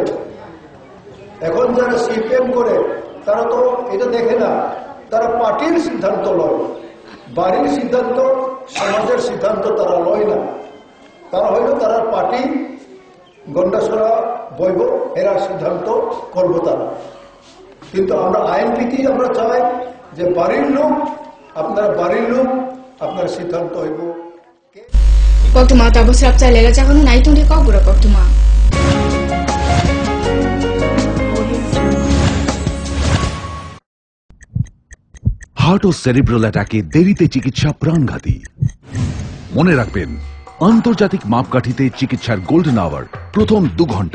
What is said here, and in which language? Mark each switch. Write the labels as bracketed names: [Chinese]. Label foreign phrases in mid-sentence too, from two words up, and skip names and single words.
[Bangla] এখন যারা সিপিএম করে তারা তো এটা দেখে না, তারা পার্টির সিদ্ধান্ত লয়, বাড়ির সিদ্ধান্ত সমাজের সিদ্ধান্ত তারা লয় না। তারা হইল তারা পার্টি গন্ডাসরা বইব এরার সিদ্ধান্ত করব তারা। কিন্তু আমরা আইনপিটি আমরা চাই যে বাড়ির লোক আপনার বাড়ির লোক আপনার সিদ্ধান্ত হইব। [Kok Borok] Koktuma tabu srapcha lega jagono naitungri kogura koktuma. [Bangla] হার্ট ও [English] cerebral attack [Bangla] দেরিতে চিকিৎসা প্রাণঘাতী। মনে রাখবেন, আন্তর্জাতিক মাপকাঠিতে চিকিৎসার [English] golden hour [Bangla] প্রথম 2 ঘন্টা।